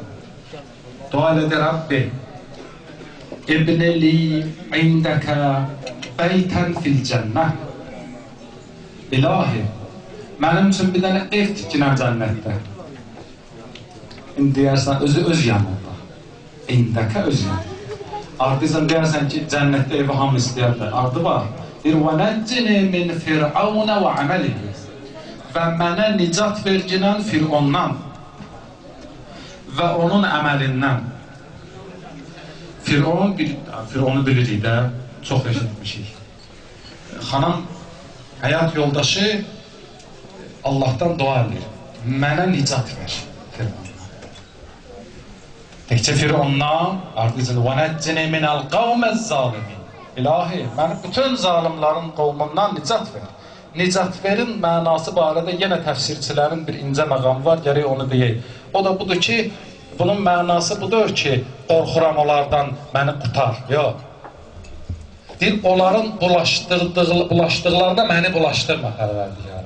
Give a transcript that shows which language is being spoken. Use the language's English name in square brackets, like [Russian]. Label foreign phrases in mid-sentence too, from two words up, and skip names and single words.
[Azerbaijani] Dua elədi, [Arabic] رب ابن لي عندك بيتا في الجنة. [Azerbaijani] İlahi, mənim üçün bir dənə ev tikinəm cənnətdə. İndi deyərsən, öz yanında. İndəkə öz yanında. Ardızın deyərsən ki, cənnətdə evi hamı istəyərlər. Ardı var. Deyir, [Arabic] وَنَجِّنِ مِنْ فِرْعَوْنَ وَعَمَلِهِ [Azerbaijani] Və mənə nicat verginən Fir'ondan və onun əməlindən. Fir'onu bilirik də, çox eşitmişik. Xanım, həyat yoldaşı Allahdan dua edir. Mənə nicat ver Fir'ondan. Təkcə Fir'ondan, ardızın [Arabic] وَنَجِّنِ مِنَ الْقَوْمَ الظَّالِمِينَ [Azerbaijani] İlahi, məni bütün zalimların qovmundan nicat ver. Nicat verin mənası barədə yenə təfsirçilərin bir incə məqam var, gərək onu deyək. O da budur ki, bunun mənası budur ki, qorxuram onlardan məni qutar. Yox. Deyir, onların bulaşdıqlarında məni bulaşdırma Pərverdigarım.